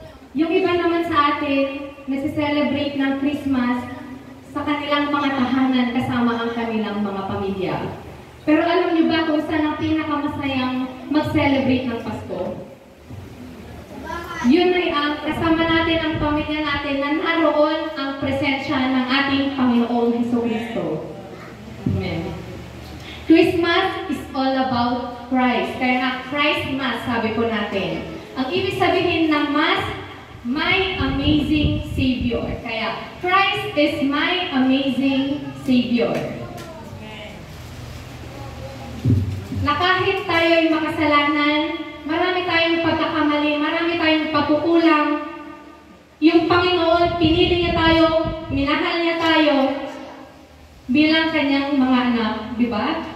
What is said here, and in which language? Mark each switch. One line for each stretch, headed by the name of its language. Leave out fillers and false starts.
Filipino: Yung iba naman sa atin nagse-celebrate ng Christmas sa kanilang mga tahanan kasama ang kanilang mga pamilya. Pero alam niyo ba kung saan ang pinakamasayang mag-celebrate ng Pasko? Yun ay ang kasama natin ang pamilya natin na naroon ang presensya ng ating Panginoong Jesucristo. Amen.
English: Christmas is all about Christ.
Filipino: Kaya nga Christmas, sabi po natin. Ang ibig sabihin ng Mass,
English: my amazing Savior. Kaya Christ is my amazing Savior.
Filipino: Na kahit tayo'y makasalanan, marami tayong pagkakamali, marami tayong pagkukulang, yung Panginoon, pinili niya tayo, minahal niya tayo bilang kanyang mga anak, di ba?